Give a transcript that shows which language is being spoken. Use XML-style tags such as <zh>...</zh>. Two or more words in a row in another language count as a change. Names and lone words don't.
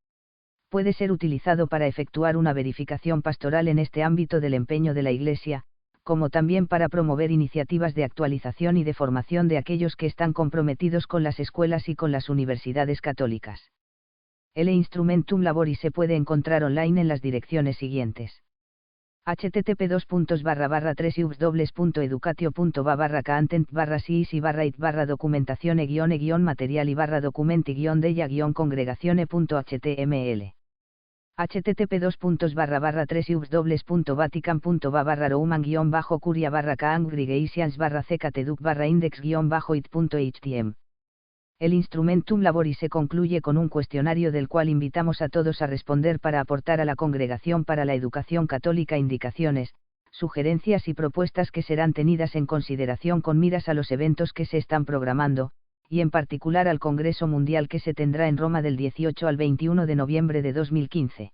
<es>Puede ser utilizado para efectuar una verificación pastoral en este ámbito del empeño de la Iglesia, como también para promover iniciativas de actualización y de formación de aquellos que están comprometidos con las escuelas y con las universidades católicas. El Instrumentum Laboris se puede encontrar online en las direcciones siguientes: http://www.educatio.va/cantent/cis/it/documentazione-della-congregazione.html http://vatican.va/roman-curia/cangregatians/ccateduc/index-it.htm. El Instrumentum Laboris se concluye con un cuestionario del cual invitamos a todos a responder para aportar a la Congregación para la Educación Católica indicaciones, sugerencias y propuestas que serán tenidas en consideración con miras a los eventos que se están programando, y en particular al Congreso Mundial que se tendrá en Roma del 18 al 21 de noviembre de 2015.</es>